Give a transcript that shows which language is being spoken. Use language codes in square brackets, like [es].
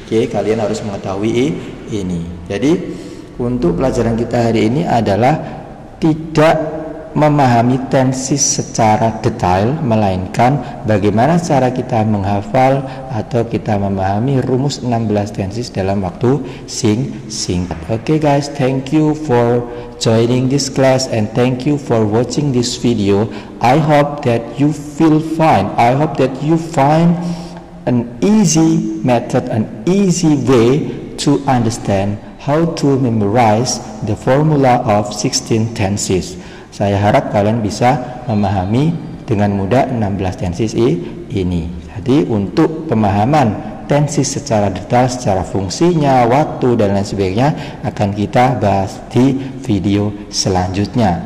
[id] Oke, kalian harus mengetahui ini. Jadi untuk pelajaran kita hari ini adalah tidak memahami tenses secara detail, melainkan bagaimana cara kita menghafal atau kita memahami rumus 16 tenses dalam waktu singkat. [en] Okay guys, thank you for joining this class and thank you for watching this video. I hope that you feel fine. I hope that you find an easy method, an easy way to understand how to memorize the formula of 16 tenses. [id] Saya harap kalian bisa memahami dengan mudah 16 tenses ini. Jadi untuk pemahaman tenses secara detail, secara fungsinya, waktu dan lain sebagainya akan kita bahas di video selanjutnya.